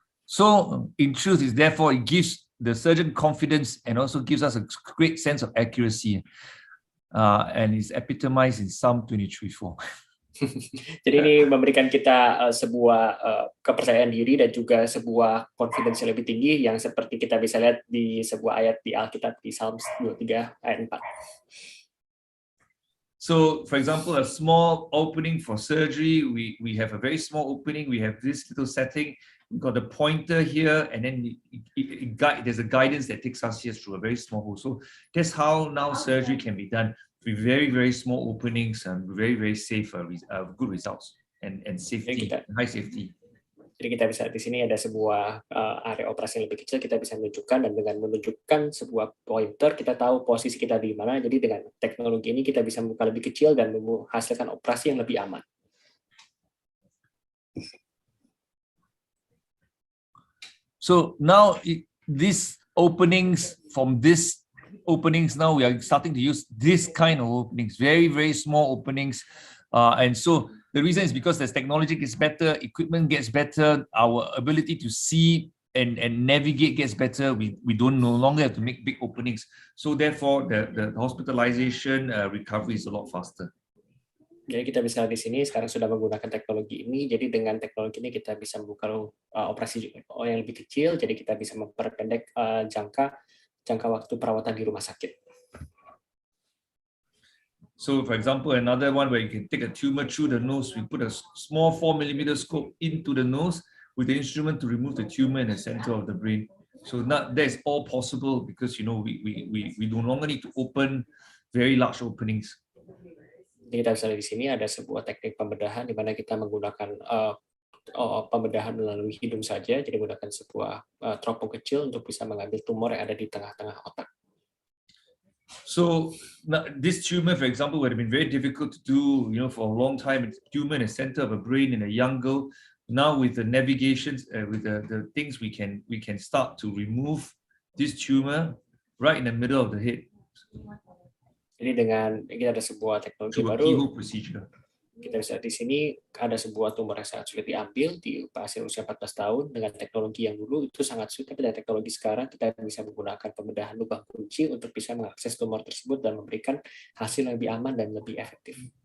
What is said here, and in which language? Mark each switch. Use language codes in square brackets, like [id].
[en] So in truth, is therefore it gives the surgeon confidence and also gives us a great sense of accuracy, and is epitomized in Psalm 23:4. [id] Jadi ini memberikan kita sebuah kepercayaan diri dan juga sebuah confidence yang lebih tinggi yang seperti kita bisa lihat di sebuah ayat di Alkitab di Psalm 23 ayat 4. [en] So, for example, a small opening for surgery, we have a very small opening, we have this little setting, we've got a pointer here, and then there's a guidance that takes us here through a very small hole. So that's how now surgery can be done with very, very small openings and very, very safe, good results and safety, high safety. [id] Jadi kita bisa di sini ada sebuah area operasi yang lebih kecil, kita bisa menunjukkan, dan dengan menunjukkan sebuah pointer kita tahu posisi kita di mana. Jadi dengan teknologi ini kita bisa membuka lebih kecil dan menghasilkan operasi yang lebih aman. [en] So now these openings now we are starting to use this kind of openings, very, very small openings. And so the reason is because as technology gets better, equipment gets better, our ability to see and navigate gets better. We don't no longer have to make big openings. So therefore the hospitalization recovery is a lot faster. [id] Jadi kita bisa di sini sekarang sudah menggunakan teknologi ini. Jadi dengan teknologi ini kita bisa membuka operasi yang lebih kecil. Jadi kita bisa memperpendek jangka waktu perawatan di rumah sakit. [en] So, for example, another one where you can take a tumor through the nose, we put a small 4mm scope into the nose with the instrument to remove the tumor in the center of the brain. So that is all possible because we no longer need to open very large openings. [id] Jadi kita bisa lihat di sini ada sebuah teknik pembedahan di mana kita menggunakan pembedahan melalui hidung saja, jadi menggunakan sebuah teropong kecil untuk bisa mengambil tumor yang ada di tengah-tengah otak. [en] So now, this tumor, for example, would have been very difficult to do, for a long time. It's tumor in the center of a brain in a young girl. Now with the navigations, with the things we can start to remove this tumor right in the middle of the head. [id] Jadi dengan kita ada sebuah teknologi [en] through a [id] baru, [en] keyhole procedure. [id] kita bisa di sini ada sebuah tumor yang sangat sulit diambil di pasien usia 14 tahun dengan teknologi yang dulu itu sangat sulit, tapi dengan teknologi sekarang kita bisa menggunakan pembedahan lubang kunci untuk bisa mengakses tumor tersebut dan memberikan hasil yang lebih aman dan lebih efektif.